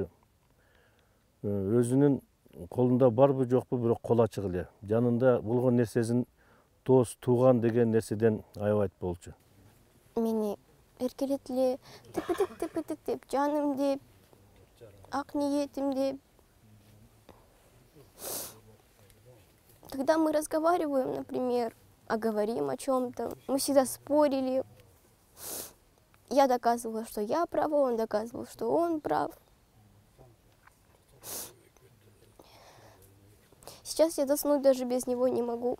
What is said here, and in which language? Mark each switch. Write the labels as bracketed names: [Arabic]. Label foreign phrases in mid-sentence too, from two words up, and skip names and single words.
[Kyrgyz] Өзүнүн колунда барбы жокпу, бирок кол ачык эле. Жанында болгон нерсесин дос, тууган деген нерседен аябайт болчу. Мени эркелет эле тыпы-тык деп, жаным деп, ак ниетим деп. [Russian] Когда мы разговариваем, например, говорим о чем-то, мы всегда спорили. Я доказывала, что я права, он доказывал, что он прав. Сейчас я заснуть даже без него не могу.